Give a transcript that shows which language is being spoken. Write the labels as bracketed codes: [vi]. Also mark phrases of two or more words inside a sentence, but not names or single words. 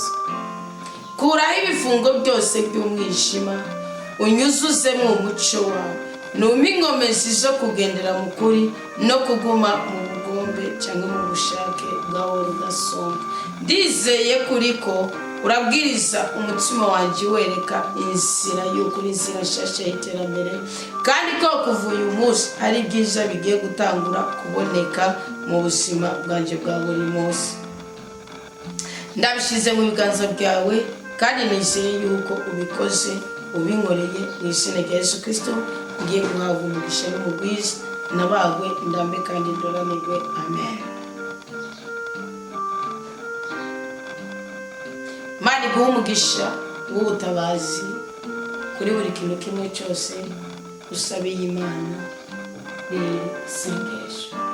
[rn] Kuraho ibifungo byose by'umwijima, unyuzuzemo umuco wawe, numpe ingomezi zo kugendera mu kuri no kuguma mu bugombe cyangwa mu bushake bwawe rudasonga. Ndizeye kuri ko urabwiriza umutima wanjye wereka inzira y'ukuri, inzira nshasha y'iterambere, kandi ko kuva uyu munsi hari byiza bigiye gutangura kuboneka mu buzima bwanje bwa buri munsi. Ndabishize mu biganza byawe, kandi nizeye yuko ubikoze ubinkoreye mu izina rya Yesu Kristo. Ngiye guhabwa umugisha n'umugwiza, nabagwe ndambe kandi ndoranirwe. Amen. Mani guha umugisha w'ubutabazi kuri buri kintu kimwe cyose usabiye Imana riri sengesho.